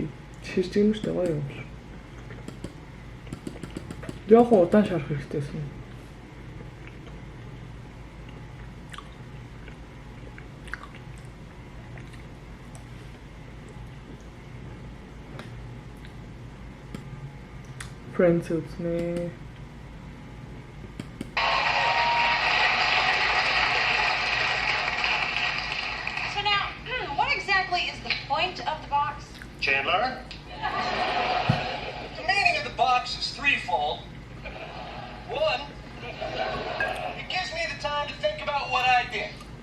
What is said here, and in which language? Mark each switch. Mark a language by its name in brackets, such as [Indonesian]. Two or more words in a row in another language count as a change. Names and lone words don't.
[Mongolian] Ширж юм шүү дээ гоё юм шүү. Яг удаан шарах хэрэгтэйсэн. Friends үзнэ. [English] So now, what exactly is the point of the box? Chandler? The meaning of the box is threefold. One, it gives me the time to think about what I did.